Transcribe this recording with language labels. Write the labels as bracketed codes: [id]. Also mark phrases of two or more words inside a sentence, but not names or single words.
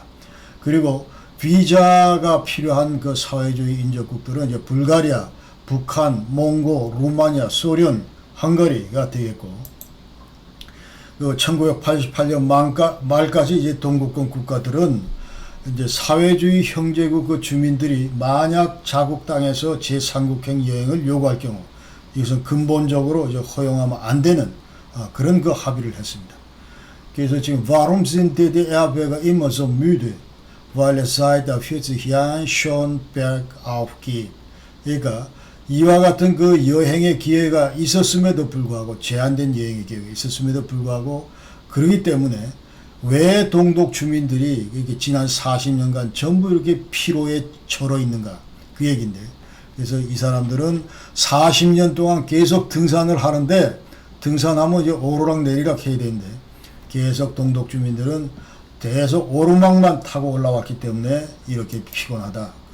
[ko] 그리고 비자가 필요한 사회주의 인접국들은 이제 불가리아, 북한, 몽고, 루마니아, 소련, 헝가리가 되겠고, 1988년 말까지 이제 동구권 국가들은 이제 사회주의 형제국 주민들이 만약 자국 땅에서 제3국행 여행을 요구할 경우, 이것은 근본적으로 이제 허용하면 안 되는 그런 합의를 했습니다. 그래서 지금 [de] Warum sind die Erwerber immer so müde? Weil es seit 40 Jahren schon bergauf geht. [ko] 그러니까 이와 같은 여행의 기회가 있었음에도 불구하고, 제한된 여행의 기회가 있었음에도 불구하고, 그러기 때문에 왜 동독 주민들이 이렇게 지난 40년간 전부 이렇게 피로에 절어 있는가, 그 얘기인데, 그래서 이 사람들은 40년 동안 계속 등산을 하는데, 등산하면 이제 오르락 내리락 해야 되는데, 계속 동독 주민들은 계속 오르막만 타고 올라왔기 때문에 이렇게 피곤하다.